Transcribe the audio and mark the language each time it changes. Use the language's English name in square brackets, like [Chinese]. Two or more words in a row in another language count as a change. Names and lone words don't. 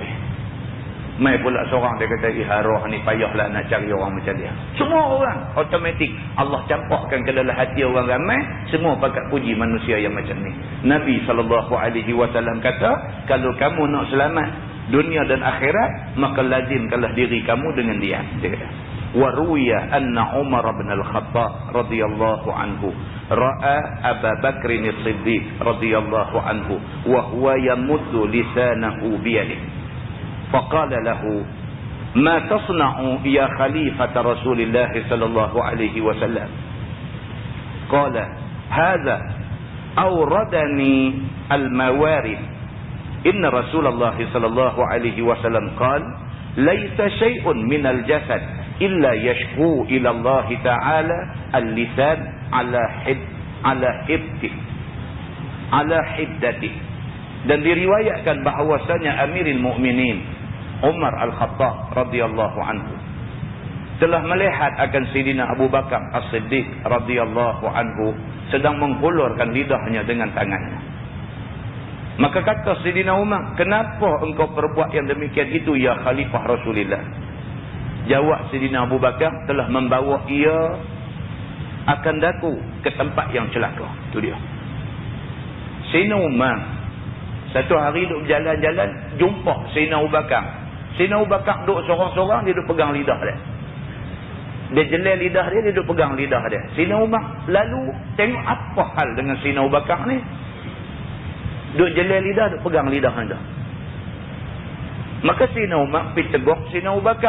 [Malay] Mai pula seorang dia kata, arwah ni payahlah nak cari orang macam dia. Semua orang automatik Allah campakkan ke dalam hati orang ramai, semua pakat puji manusia yang macam ni. Nabi SAW kata, kalau kamu nak selamat dunia dan akhirat, maka lazimkanlah diri kamu dengan dia. Dia kata, [Arabic] وروي أن عمر بن الخطاب رضي الله عنه رأى أبا بكر الصديق رضي الله عنه وهو يمد لسانه بيده. فقال له ما تصنع يا خليفة رسول الله صلى الله عليه وسلم قال هذا أوردني الموارد إن رسول الله صلى الله عليه وسلم قال ليس شيء من الجسد إلا يشكو إلى الله تعالى اللسان على حدته. [Malay] Dan diriwayatkan bahawasanya Amirul Mukminin Umar Al-Khattab [Arabic] رضي الله عنه [Malay] telah melihat akan Sayyidina Abu Bakar As-Siddiq [Arabic] رضي الله عنه [Malay] sedang menghulurkan lidahnya dengan tangannya. Maka kata Sayyidina Umar, kenapa engkau perbuat yang demikian itu ya Khalifah Rasulullah? Jawab Sayyidina Abu Bakar, telah membawa ia akan daku ke tempat yang celaka. Itu dia. Sayyidina Umar satu hari duduk berjalan-jalan, jumpa Sayyidina Abu Bakar. Sayyidina Abu Bakar duduk sorang-sorang, dia duduk pegang lidah dia. Dia jelai lidah dia, dia duduk pegang lidah dia. Sayyidina Umar lalu tengok apa hal dengan Sayyidina Abu Bakar ni. Duduk jelai lidah, duduk pegang lidah dia. Maka Sayyidina Umar pergi tegur Sayyidina Abu Bakar.